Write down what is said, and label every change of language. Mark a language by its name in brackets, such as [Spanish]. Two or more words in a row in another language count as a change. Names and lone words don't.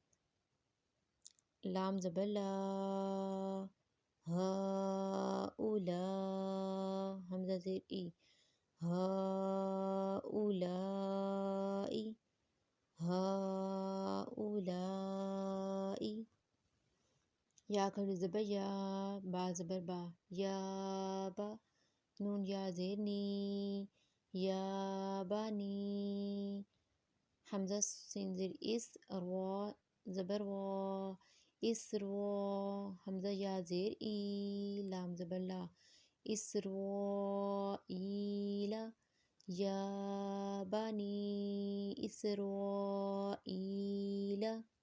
[Urdu] لام زبر لا، ہا اولا، حمزہ زیر ای، ہا اولائی، ہا اولائی۔ یا کھڑی زبر یا، با زبر با، یا با، نون یا زیر نی، یا بانی، حمزہ سین زیر اس، روا زبر وا، اسروا، حمزہ یا زیر ای، لام زبر لا، اسرائیلا، [Arabic] یا بنی اسرائیلا۔